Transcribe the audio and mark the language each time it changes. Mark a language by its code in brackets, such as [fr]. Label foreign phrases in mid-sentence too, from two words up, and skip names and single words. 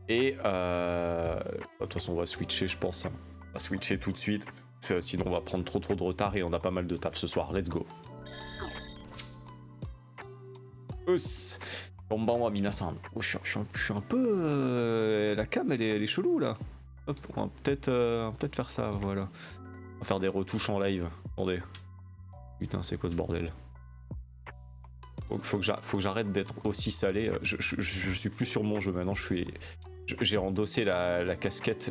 [fr] Et de toute façon, on va switcher, je pense. Hein. On va switcher tout de suite. Sinon, on va prendre trop de retard et on a pas mal de taf ce soir. [en] Let's go. [ja] こんばんは皆さん. [fr] Oh, je suis un peu... la cam, elle est chelou, là. Hop, on va peut-être faire ça, voilà. On va faire des retouches en live. Attendez. Putain, c'est quoi ce bordel? Faut que j'arrête d'être aussi salé. Je suis plus sur mon jeu maintenant. J'ai endossé la casquette.